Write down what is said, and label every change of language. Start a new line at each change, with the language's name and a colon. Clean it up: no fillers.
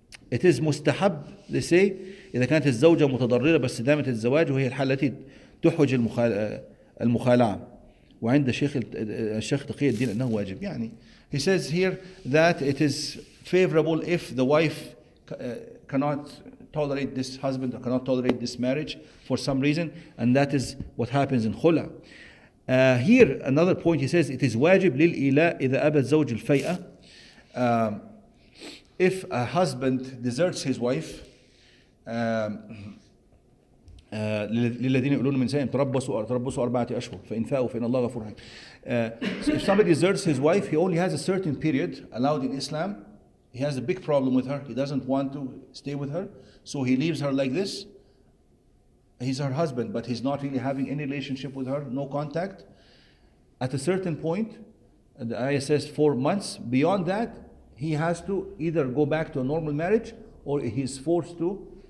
English: It is mustahab, they say,
Arabic: إذا كانت الزوجة متضررة باستدامة الزواج وهي الحالة التي تحوج المخالعة. وعند الشيخ تقي الدين أنه واجب.
English: يعني he says here that it is favorable if the wife cannot tolerate this husband or cannot tolerate this marriage for some reason, and that is what happens in khula. Here another point, he says it is wajib
Arabic: للإيلاء إذا أبى الزوج الفيئة.
English: If a husband deserts his wife,
Arabic: للذين يقولون من نسائهم تربصوا 4 أشهر فإن فاءوا فإن الله غفور رحيم.
English: So if somebody deserts his wife, he only has a certain period allowed in Islam. He has a big problem with her. He doesn't want to stay with her, so he leaves her like this. He's her husband, but he's not really having any relationship with her, no contact. At a certain point, the ayah says 4 months. Beyond that, he has to either go back to a normal marriage or he's forced to.